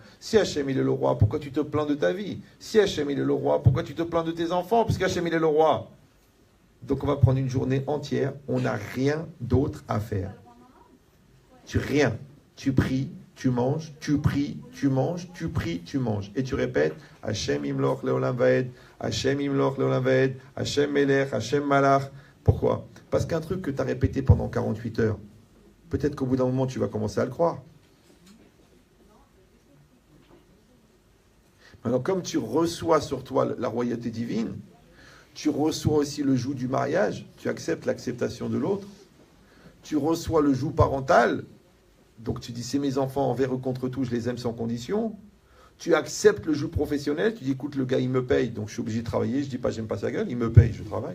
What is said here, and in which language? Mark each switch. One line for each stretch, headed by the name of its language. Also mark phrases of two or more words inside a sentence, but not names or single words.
French: Si Hachem, il est le roi, pourquoi tu te plains de ta vie? Si Hachem, il est le roi, pourquoi tu te plains de tes enfants? Puisque Hachem, il est le roi. Donc, on va prendre une journée entière. On n'a rien d'autre à faire. Rien. Tu pries, tu manges, tu pries, tu manges, tu pries, tu manges. Et tu répètes
Hebrew: השם ימלוך לעולם ועד, השם ימלוך לעולם ועד, השם מלך, השם מלך.
French: Pourquoi? Parce qu'un truc que tu as répété pendant 48 heures, peut-être qu'au bout d'un moment, tu vas commencer à le croire. Maintenant, comme tu reçois sur toi la royauté divine, tu reçois aussi le joug du mariage, tu acceptes l'acceptation de l'autre, tu reçois le joug parental, donc tu dis c'est mes enfants envers eux contre tout, je les aime sans condition, Tu acceptes le joug professionnel, tu dis écoute, le gars il me paye, donc je suis obligé de travailler, je dis pas j'aime pas sa gueule, il me paye, je travaille.